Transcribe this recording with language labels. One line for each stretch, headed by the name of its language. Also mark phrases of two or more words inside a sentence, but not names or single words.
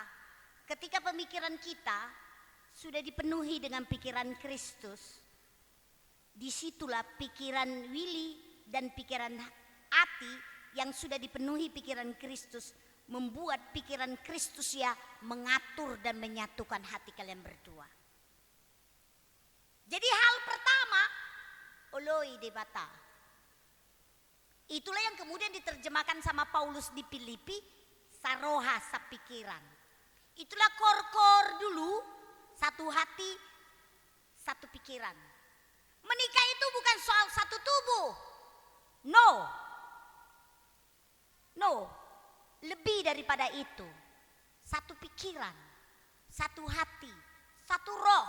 Indonesian: Ketika pemikiran kita sudah dipenuhi dengan pikiran Kristus, disitulah pikiran Willy dan pikiran Ati yang sudah dipenuhi pikiran Kristus membuat pikiran Kristus ya mengatur dan menyatukan hati kalian berdua. Jadi hal pertama,
Batak Toba: oloi debata.
Indonesian: Itulah yang kemudian diterjemahkan sama Paulus di Filipi,
Batak Toba: saroha sapikiran.
Indonesian: Itulah kor-kor dulu, satu hati, satu pikiran. Menikah itu bukan soal satu tubuh. No, lebih daripada itu. Satu pikiran, satu hati, satu roh.